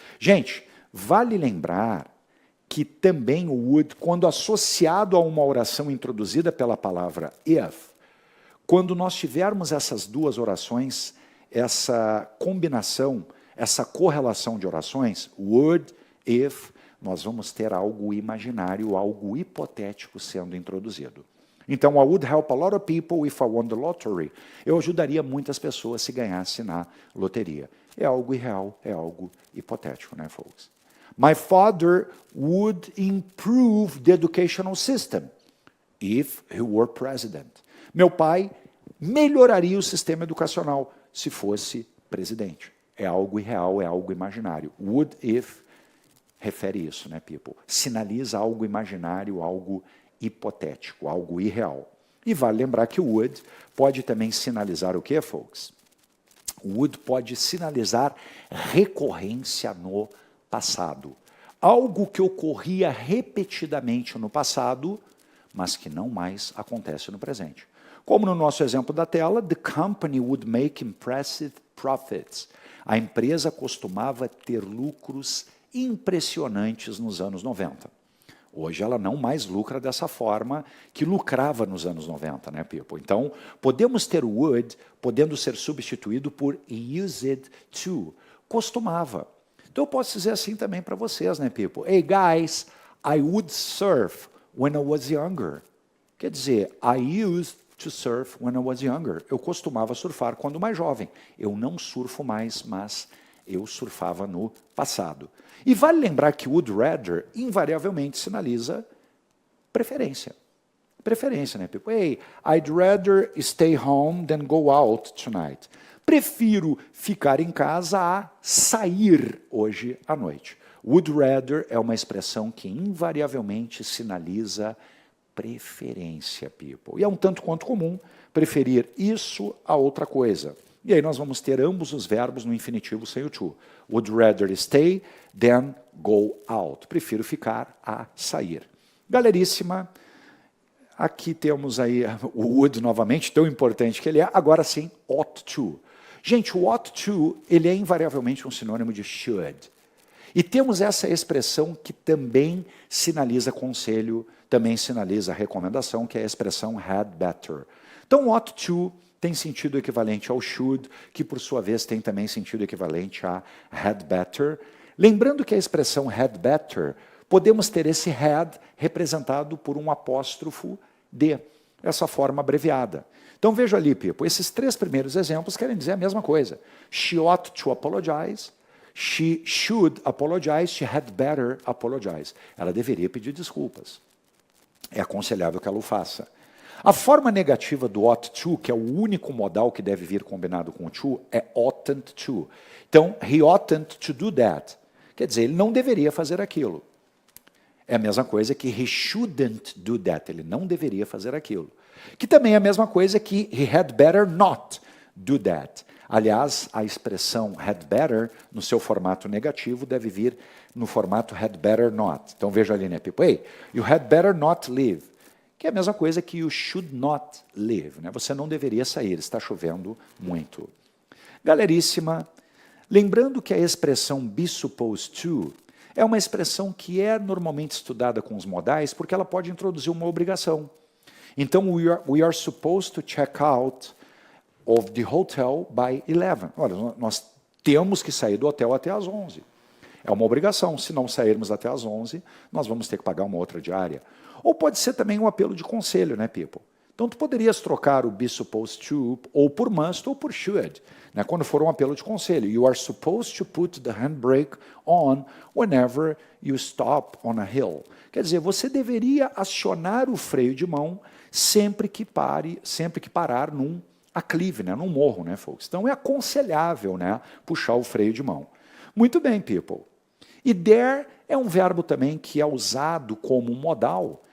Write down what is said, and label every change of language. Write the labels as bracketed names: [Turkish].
[Portuguese] Gente, vale lembrar que também o would, quando associado a uma oração introduzida pela palavra if, quando nós tivermos essas duas orações, essa combinação, essa correlação de orações, would, if, nós vamos ter algo imaginário, algo hipotético sendo introduzido. [English] Então, I would help a lot of people if I won the lottery. [Portuguese] Eu ajudaria muitas pessoas se ganhasse na loteria. É algo irreal, é algo hipotético, né, folks? [English] My father would improve the educational system if he were president. [Portuguese] Meu pai melhoraria o sistema educacional se fosse presidente. É algo irreal, é algo imaginário. Would if refere isso, né, people? Sinaliza algo imaginário, algo hipotético, algo irreal. E vale lembrar que o would pode também sinalizar o quê, folks? O would pode sinalizar recorrência no passado. Algo que ocorria repetidamente no passado, mas que não mais acontece no presente. Como no nosso exemplo da tela, [English] the company would make impressive profits. [Portuguese] A empresa costumava ter lucros impressionantes nos anos 90. Hoje ela não mais lucra dessa forma que lucrava nos anos 90, né, people? Então, podemos ter o would podendo ser substituído por used to, costumava. Então, eu posso dizer assim também para vocês, né, people? [English] Hey, guys, I would surf when I was younger. Quer dizer, I used to surf when I was younger. [Portuguese] Eu costumava surfar quando mais jovem. Eu não surfo mais, mas eu surfava no passado. E vale lembrar que would rather invariavelmente sinaliza preferência. Preferência, né, people? [English] Hey, I'd rather stay home than go out tonight. [Portuguese] Prefiro ficar em casa a sair hoje à noite. Would rather é uma expressão que invariavelmente sinaliza preferência, people. E é um tanto quanto comum preferir isso a outra coisa. E aí nós vamos ter ambos os verbos no infinitivo sem o to. [English] Would rather stay than go out. [Portuguese] Prefiro ficar a sair. Galeríssima, aqui temos aí o would novamente, tão importante que ele é. Agora sim, ought to. Gente, o ought to, ele é invariavelmente um sinônimo de should. E temos essa expressão que também sinaliza conselho, também sinaliza recomendação, que é a expressão had better. Então, ought to tem sentido equivalente ao should, que por sua vez tem também sentido equivalente a had better. Lembrando que a expressão had better, podemos ter esse had representado por um apóstrofo de, essa forma abreviada. Então veja ali, Pipo, esses três primeiros exemplos querem dizer a mesma coisa. [English] She ought to apologize, she should apologize, she had better apologize. [Portuguese] Ela deveria pedir desculpas. É aconselhável que ela o faça. A forma negativa do ought to, que é o único modal que deve vir combinado com o to, é oughtn't to. [English] Então, he oughtn't to do that. [Portuguese] Quer dizer, ele não deveria fazer aquilo. É a mesma coisa que [English] he shouldn't do that. [Portuguese] Ele não deveria fazer aquilo. Que também é a mesma coisa que [English] he had better not do that. [Portuguese] Aliás, a expressão had better, no seu formato negativo, deve vir no formato had better not. Então veja ali, né, people? [English] Hey, you had better not leave. [Portuguese] Que é a mesma coisa que [English] you should not leave. [Portuguese] Né? Você não deveria sair, está chovendo muito. Galeríssima, lembrando que a expressão be supposed to é uma expressão que é normalmente estudada com os modais porque ela pode introduzir uma obrigação. [English] Então, we are supposed to check out of the hotel by 11. [Portuguese] Olha, nós temos que sair do hotel até às 11. É uma obrigação. Se não sairmos até às 11, nós vamos ter que pagar uma outra diária. Ou pode ser também um apelo de conselho, né, people? Então, tu poderias trocar o be supposed to ou por must ou por should, né, quando for um apelo de conselho. [English] You are supposed to put the handbrake on whenever you stop on a hill. [Portuguese] Quer dizer, você deveria acionar o freio de mão sempre que parar num aclive, né, num morro, né, folks? Então, é aconselhável, né, puxar o freio de mão. Muito bem, people. E there é um verbo também que é usado como modal.